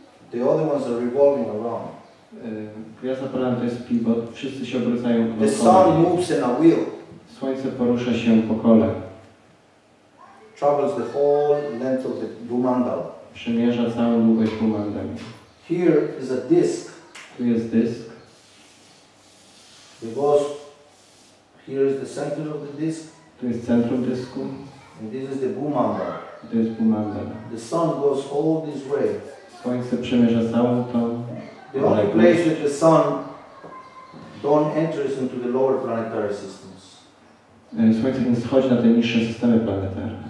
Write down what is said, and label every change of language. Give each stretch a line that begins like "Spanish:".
English: The other ones are revolving around.
Polish: Gwiazda polarna to jest pivot. Wszyscy się obracają
English: The
Polish: dookoła.
English: sun moves in a wheel,
Polish: Słońce porusza się po kole.
English: travels the whole length of the Bhumandala.
Polish: Przemierza całą długość Bhumandali.
English: Here is a disc.
Polish: Tu jest dysk.
English: It goes, here is the center of the disc,
Polish: Tu jest centrum dysku.
English: and this is the Bhumandala.
Polish: Tu jest Bhumandala.
English: The sun goes all this way.
Polish: Słońce przemierza całą tą.
English: The only place that the sun don't enters into the lower planetary systems.
Polish: Słońce więc schodzi na te niższe systemy planetarne.